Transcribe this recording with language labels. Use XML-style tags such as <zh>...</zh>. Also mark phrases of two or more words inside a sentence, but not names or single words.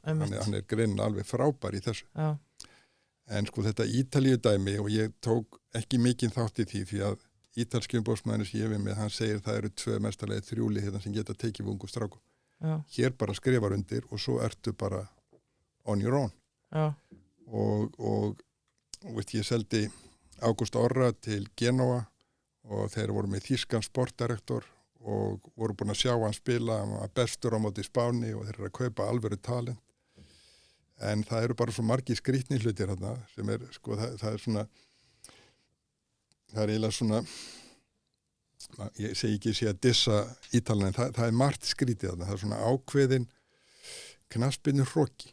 <is>Hann greinilega alveg frábær í þessu. Já. En sko þetta Ítalíu dæmi og ég tók ekki mikinn þátt í því að ítalski umboðsmaðurinn sem ég við með, hann segir það eru 2 mestarlega 3 lið hérna sem geta tekið við ungum strákum. Hér bara skrifar undir og svo ertu bara</is> <en>on your own.</en> <is>Og veist, ég seldi Ágúst Orra til Genoa og þeir voru með þýskan sportdirektor og voru búin að sjá hann spila, hann var bestur á móti Spáni og þeir eru að kaupa alvöru talent. En það eru bara svo margir skrýtni hlutir þarna sem sko, það svona, það eiginlega svona, ég segi ekki sé að dissa Ítalina, en það margt skrítið þarna, það svona ákveðin knattspyrnu hroki.</is>